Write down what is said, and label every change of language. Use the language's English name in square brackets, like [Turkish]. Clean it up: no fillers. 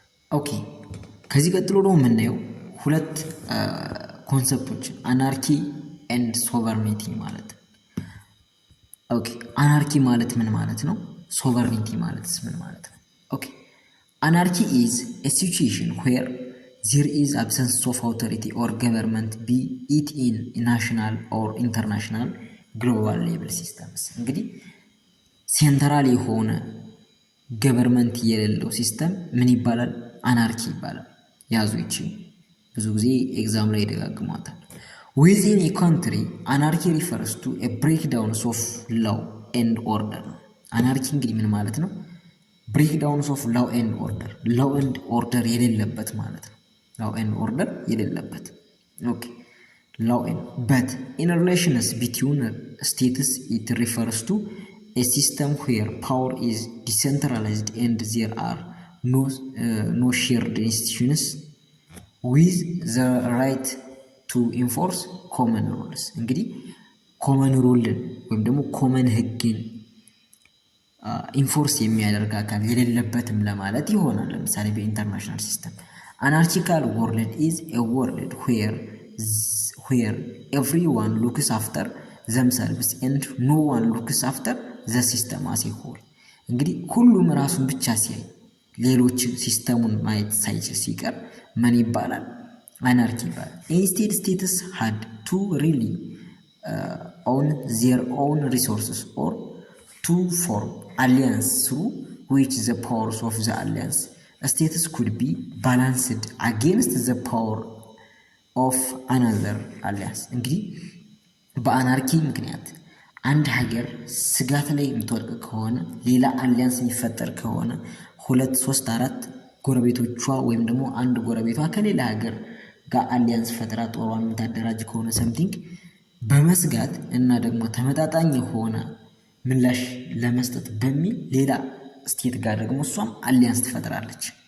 [Amharic] ኦኬ ከዚህ ቀጥሎ ደግሞ የምናየው ሁለት ኮንሰፕቶች አናርኪ ኤንድ ሶቨርኒቲ ማለት ነው። ኦኬ አናርኪ ማለት ምን ማለት ነው? ሶቨርኒቲ ማለትስ ምን ማለት ነው? [English] ኦኬ አናርኪ is a situation where there is absence of authority or government, be it in national or international global level systems. [Amharic] እንግዲህ ሴንትራል የሆነ ገቨርንመንት የሌለው ሲስተም ምን ይባላል? አናርኪ ይባላል። ያዙ ይቺ ብዙ ጊዜ ኤግዛም ላይ ይደጋግሟታል። [English] within a country anarchy refers to a breakdown of law and order. [Amharic] አናርኪ እንግዲህ ምን ማለት ነው? [English] breakdowns of law and order [Amharic] የሌለበት ማለት ነው። [English] law and order [Amharic] የሌለበት። ኦኬ [English] law and but in relations between states it refers to a system where power is decentralized and there are no shared institutions with the right to enforce common rules. [Amharic] እንግዲህ ኮመን ሩልን ወይም ደግሞ ኮመን ህግን ኢንፎርስ የሚያደርግ አካል የሌለበትም ለማለት ይሆናል። ለምሳሌ በኢንተርናሽናል ሲስተም [English] anarchical world is a world where everyone looks after themselves and no one looks after the system as a whole. [Amharic] እንግዲህ ሁሉም ራሱን ብቻ ሲያይ ሌሎችን ሲስተሙን ማየት ሳይችል ሲቀር ምን ይባላል? አናርኪ ይባላል። [English] instead states had to really own their own resources or to form alliance through which the powers of the alliance states could be balanced against the power of another alliance. [Amharic] እንግዲህ በአናርኪ ምክንያት አንድ ሀገር ስጋት ላይ የምትወድቅ ከሆነ ሌላ አሊያንስ የሚፈጠር ከሆነ 2 3 4 ጎረቤቶቿ ወይም ደግሞ አንድ ጎረቤቷ ከሌላ ሀገር ጋር አሊያንስ ፈጥራ ጦሯን የምታደራጅ ከሆነ ሰምቲንግ በመስጋት እና ደግሞ ተመጣጣኝ የሆነ ምላሽ ለመስጠት በሚል ሌላ ስቴት ጋር ደግሞ እሷም አሊያንስ ትፈጥራለች።